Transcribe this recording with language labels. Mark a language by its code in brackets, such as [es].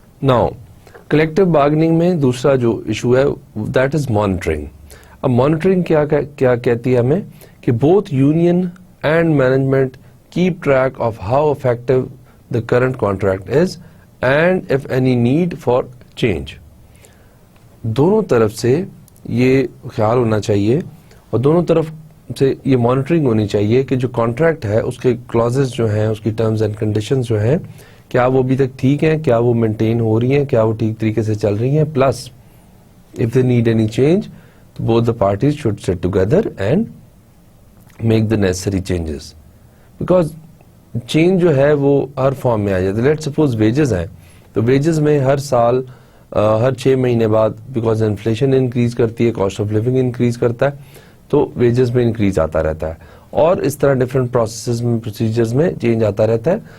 [ur] Now collective bargaining میں دوسرا جو ایشو ہے [en] that is monitoring. [ur] اب مانیٹرنگ کیا کہتی ہے ہمیں کہ [en] both union and management keep track of how effective the current contract is and if any need for change. [ur] دونوں طرف سے یہ خیال ہونا چاہیے اور دونوں طرف سے یہ مانیٹرنگ ہونی چاہیے کہ جو کانٹریکٹ ہے اس کے کلازز جو ہیں, اس کی ٹرمز اینڈ کنڈیشنز جو ہیں, کیا وہ ابھی تک ٹھیک ہیں, کیا وہ مینٹین ہو رہی ہیں, کیا وہ ٹھیک طریقے سے چل رہی ہیں. [en] Plus if they need any change, both the parties should sit together and make the necessary changes. [ur] Because change جو ہے وہ ہر فارم میں آ جاتا ہے. لیٹ سپوز ویجز ہیں تو ویجز میں ہر سال ہر 6 مہینے بعد بیکاز انفلیشن انکریز کرتی ہے, کاسٹ آف لیونگ انکریز کرتا ہے, تو ویجز میں انکریز آتا رہتا ہے, اور اس طرح ڈفرینٹ پروسیسز میں پروسیجرز میں چینج آتا رہتا ہے.